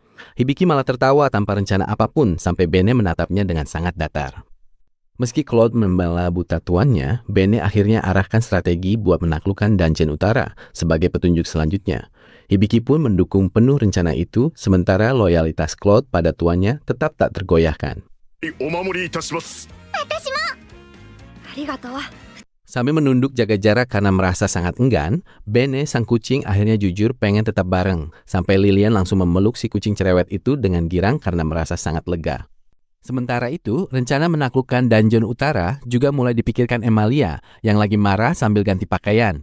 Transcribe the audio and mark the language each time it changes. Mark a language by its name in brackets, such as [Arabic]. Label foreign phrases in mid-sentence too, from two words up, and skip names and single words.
[Indonesian] Hibiki malah tertawa tanpa rencana apapun sampai Bene menatapnya dengan sangat datar. Meski Claude membela buta tuannya, Bene akhirnya arahkan strategi buat menaklukkan Dungeon Utara sebagai petunjuk selanjutnya. Hibiki pun mendukung penuh rencana itu, sementara loyalitas Claude pada tuannya tetap tak tergoyahkan. [Japanese] お守りいたしますありがとう。 [Indonesian] Sambil menunduk jaga jarak karena merasa sangat enggan, Bene, sang kucing, akhirnya jujur pengen tetap bareng, sampai Lilian langsung memeluk si kucing cerewet itu dengan girang karena merasa sangat lega. Sementara itu, rencana menaklukkan Dungeon Utara juga mulai dipikirkan Emalia yang lagi marah sambil ganti pakaian.